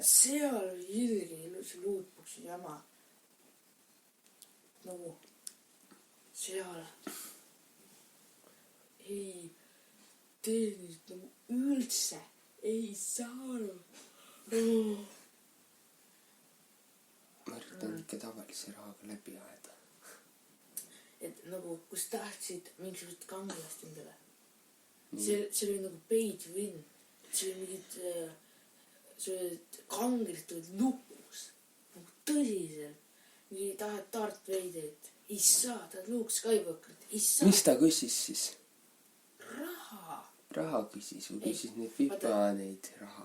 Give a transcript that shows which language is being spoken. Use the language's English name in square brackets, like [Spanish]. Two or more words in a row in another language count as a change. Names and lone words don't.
[Estonian] seal oli ilge ilus lootbox'i jama. nagu seal ei teeninud nagu üldse ei saanud. Ma üritan ikka tavalise rahaga läbi ajada. Et nagu, kus tahtsid mingisugust kangelast endale. See oli nagu [English] pay to win. [Estonian] See oli mingid, see olid kangelist olid lukus. Nagu tõsiselt. Mingi tahad Darth Vaderit. Ei saa, tahad Luke Skywalkerit. Ei saa. Mis ta küsis siis? Raha. Raha küsis või küsis neid FIFA neid raha?